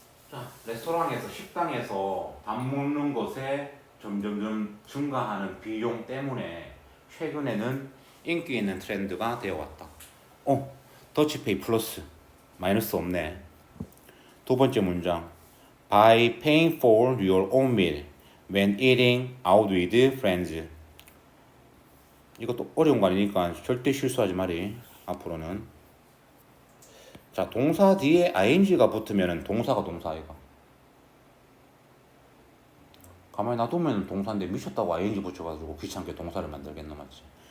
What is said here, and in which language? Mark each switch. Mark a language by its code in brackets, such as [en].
[ko] 자, 레스토랑에서 식당에서 밥 먹는 것에 점점점 증가하는 비용 때문에 최근에는 인기 있는 트렌드가 되어왔다. 더치페이 플러스 마이너스 없네. 두 번째 문장. [en] By paying for your own meal when eating out with friends. [ko] 이것도 어려운 거 아니니까 절대 실수하지 마리. 앞으로는. 자, 동사 뒤에 ing가 붙으면 동사가 동사 아이가. 가만히 놔두면 동사인데 미쳤다고 ing 붙여가지고 귀찮게 동사를 만들겠노 맞지?